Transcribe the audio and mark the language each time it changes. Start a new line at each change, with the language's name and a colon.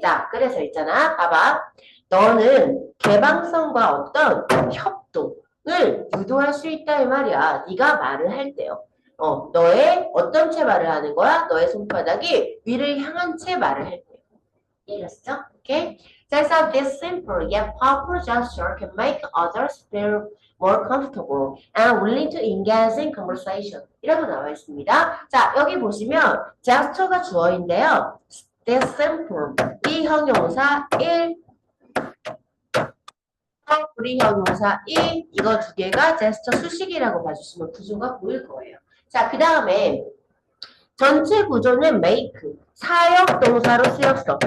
Korean: 자, 그래서 있잖아. 봐봐. 너는 개방성과 어떤 협동을 유도할 수 있다 이 말이야. 네가 말을 할 때요. 너의 어떤 채 말을 하는 거야? 너의 손바닥이 위를 향한 채 말을 할 때요. 이해했어? 오케이?
English: So this simple yet powerful gesture can make others feel more comfortable and willing to engage in conversation.
Korean: 이라고 나와 있습니다. 자, 여기 보시면 gesture가 주어인데요. This simple, 이 형용사 1, 우리 형용사 2, 이거 두 개가 gesture 수식이라고 봐주시면 구조가 보일 거예요. 자, 그 다음에 전체 구조는 make, 사역 동사로 쓰였어.